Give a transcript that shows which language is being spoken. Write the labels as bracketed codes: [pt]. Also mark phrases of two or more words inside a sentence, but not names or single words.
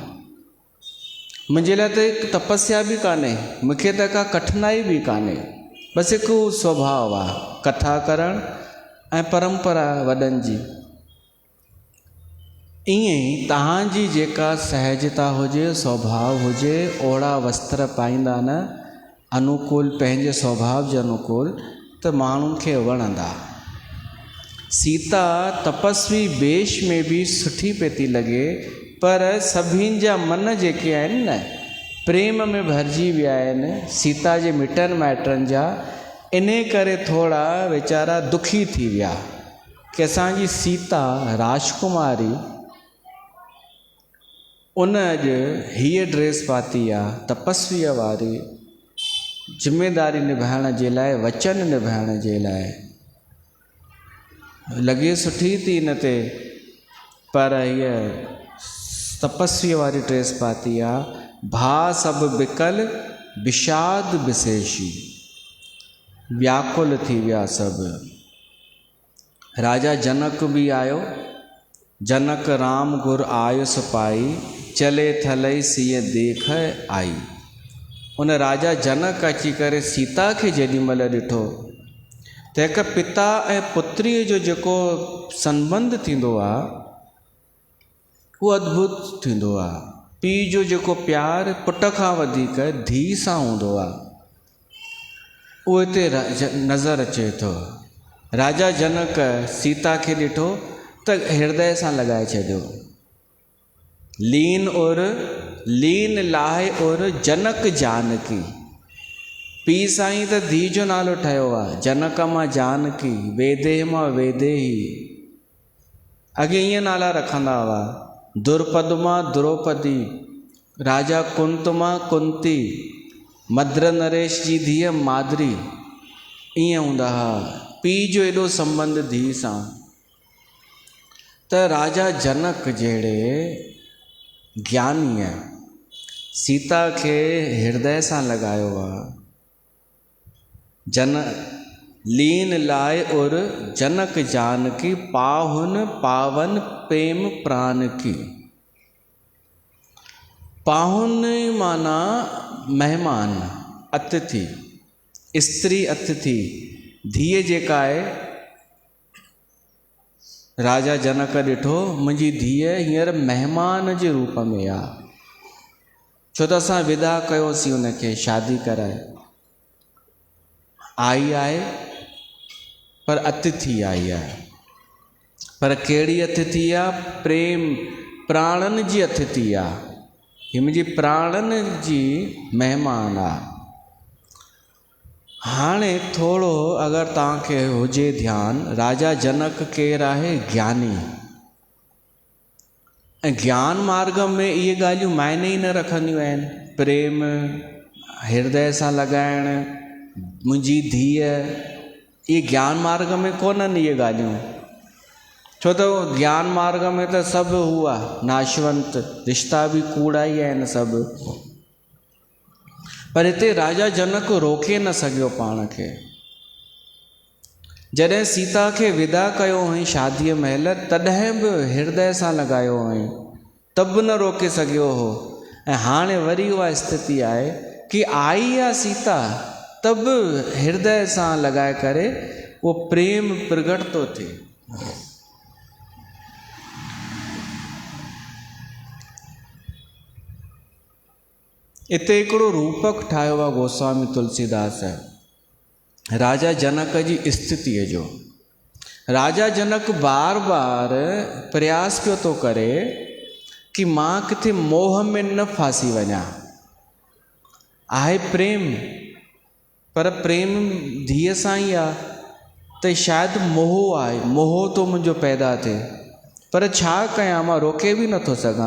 [sd] मुंहिंजे लाइ त हिकु तपस्या बि कान्हे, मूंखे त का कठिनाई बि कान्हे, बसि हिकु स्वभाव आहे कथा करणु ऐं परंपरा वॾनि जी। ईअं ई तव्हांजी जेका सहजता हुजे, स्वभाव हुजे, ओड़ा वस्त्र पाईंदा न अनुकूल, पंहिंजे स्वभाव जे अनुकूल, त माण्हुनि खे वणंदा। सीता तपस्वी वेश में बि सुठी पई थी लॻे, पर सभिनि जा मन जेके आहिनि न प्रेम में भरिजी विया आहिनि, सीता जे मिटनि माइटनि जा, इन करे थोरा वीचारा दुखी थी विया कि असांजी सीता राजकुमारी उन अॼु हीअ ड्रेस पाती आहे, तपस्वीअ वारी, ज़िमेदारी निभाइण जे लाइ, वचन निभाइण जे लाइ। लॻे सुठी थी हिन ते, पर हीअ तपस्वीअ वारी ड्रेस पाती आहे। [awa] भा सभु बिकल विषाद विशेषी, [sd] व्याकुल थी विया सभु। राजा जनक बि आयो, [awa] जनक राम गुर आयुस पाई, चले थलई सीअ देख आई। [sd] उन राजा जनक अची करे सीता खे जेॾी महिल ॾिठो त हिकु पिता ऐं पुत्रीअ जो जेको संबंध थींदो आहे उहो अद्भुत थींदो आहे। पीउ जो जेको प्यारु पुट खां वधीक धीउ सां हूंदो आहे, उहो हिते नज़र अचे थो। राजा जनक सीता खे ॾिठो त हृदय सां लॻाए छॾियो, [awa] लीन लाहे और जनक जानकी। [sd] पीउ साईं त धीउ जो नालो ठहियो आहे, जनक मां जानकी, वेदेह मां वेदेही। अॻे ईअं नाला रखंदा हुआ, द्रुपद मां द्रौपदी, राजा कुंत मां कुंती, मद्र नरेश जी धीअ माद्री, ईअं हूंदा हुआ। पीउ जो एॾो संबंध धीउ सां। त राजा जनक जहिड़े ज्ञानीअ सीता खे हृदय सां लॻायो आहे। [awa] लीन लाए और जनक जानकी, पाहुन पावन प्रेम प्राण की। [sd] पाहुन माना मेहमान, अतिथि, स्त्री अतिथि। धीअ जेका आहे, राजा जनक ॾिठो मुंहिंजी धीअ हींअर महिमान जे रूप में आहे, छो त असां विदा कयोसीं उनखे शादी कराए। आई आहे पर अतिथि आई आहे, पर कहिड़ी अतिथि आहे? प्रेम प्राणनि जी अतिथि आहे। हीअ मुंहिंजी प्राणनि जी महिमान आहे। हाणे थोरो अगरि तव्हांखे हुजे ध्यानु, राजा जनक केरु आहे? ज्ञानी। ऐं ज्ञान मार्ग में इहे ॻाल्हियूं मायने ई न रखंदियूं आहिनि। प्रेम, हृदय सां लॻाइण, मुंहिंजी धीअ, ये ज्ञान मार्ग में कोन्हनि इहे ॻाल्हियूं, छो त ज्ञान मार्ग में त सभु हुआ नाशवंत, रिश्ता बि कूड़ा ई आहिनि सभु। पर हिते राजा जनक रोके न सघियो पाण खे। जॾहिं सीता खे विदा कयो हुई शादीअ महिल, तॾहिं बि हृदय सां लॻायो हुई, तब बि न रोके सघियो हो। ऐं हाणे वरी उहा स्थिति आहे कि आई आहे सीता, तब हृदय सां लॻाए करे उहो प्रेम प्रगट थो थिए। हिते हिकिड़ो रूपक ठाहियो आहे गोस्वामी तुलसीदास राजा जनक जी स्थितिअ जो। राजा जनक बार बार प्रयास पियो थो करे कि मां किथे मोह में न फासी वञा। आहे प्रेम, पर प्रेम धीअ सां ई आहे, त शायदि मोह आहे, मोह तो मुंहिंजो पैदा थिए, पर छा कयां, मां रोके बि नथो सघां।